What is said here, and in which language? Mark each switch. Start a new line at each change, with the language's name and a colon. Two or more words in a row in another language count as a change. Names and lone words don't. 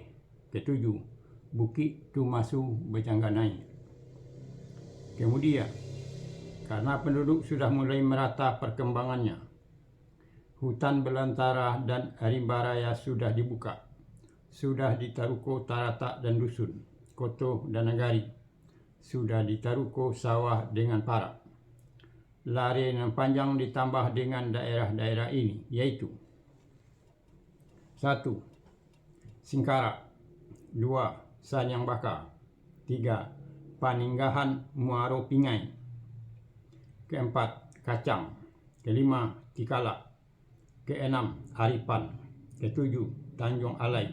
Indonesian: Ketujuh, Bukit Tumasu Bejangganai. Kemudian, karena penduduk sudah mulai merata perkembangannya, hutan belantara dan rimba raya sudah dibuka. Sudah ditaruko Tarata dan Dusun, Koto dan Nagari. Sudah ditaruko sawah dengan parak. Lare nan panjang ditambah dengan daerah-daerah ini, yaitu 1. Singkarak. 2. Sanyang Bakar. 3. Paninggahan Muaro Pingai. Keempat, Kacang. Kelima, Tikala. Keenam, Aripan. Ketujuh, Tanjung Alai.